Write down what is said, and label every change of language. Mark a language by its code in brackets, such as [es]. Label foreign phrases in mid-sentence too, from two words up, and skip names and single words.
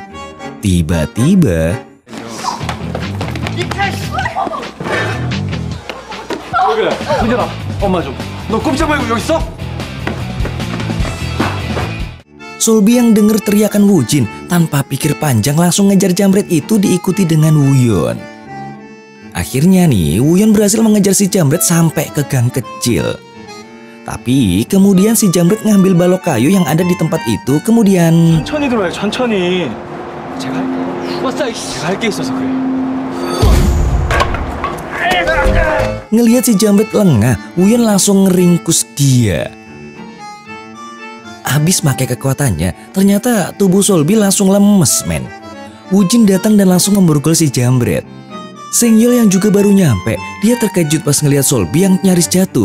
[id] Tiba-tiba Sulbi yang denger teriakan Wujin tanpa pikir panjang langsung ngejar jambret itu diikuti dengan Wuyun. Akhirnya nih Wuyun berhasil mengejar si jambret sampai ke gang kecil. Tapi kemudian si Jambret ngambil balok kayu yang ada di tempat itu, kemudian [ko] 천천히 들어와요, 천천히. 제가 할 게 있어서 그래. [id] ngelihat si Jambret lengah, Wuyun langsung ngeringkus dia. Habis pakai kekuatannya, ternyata tubuh Solbi langsung lemes, men. Wujin datang dan langsung memborgol si Jambret. Sengyol yang juga baru nyampe, dia terkejut pas ngelihat Solbi yang nyaris jatuh.